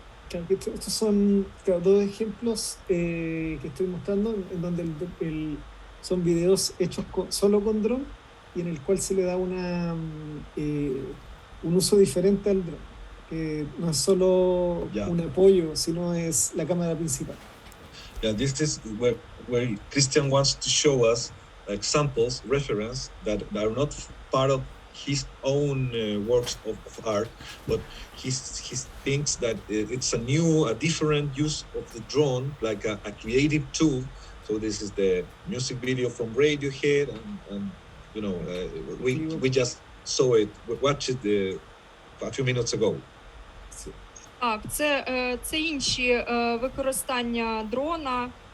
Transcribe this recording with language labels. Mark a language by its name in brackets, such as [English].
[Spanish] Estos son dos ejemplos que estoy mostrando en donde son videos hechos solo con dron y en el cual se le da un uso diferente al dron, que no es solo un apoyo, sino es la cámara principal. [English] Yeah, this is where Christian wants to show us examples, reference that are not part of his own works of art, but he thinks that it's a different use of the drone, like a creative tool. So this is the music video from Radiohead, and you know, we just saw it, watched it a few minutes ago. [Ukrainian] Так, це інші використання дрона.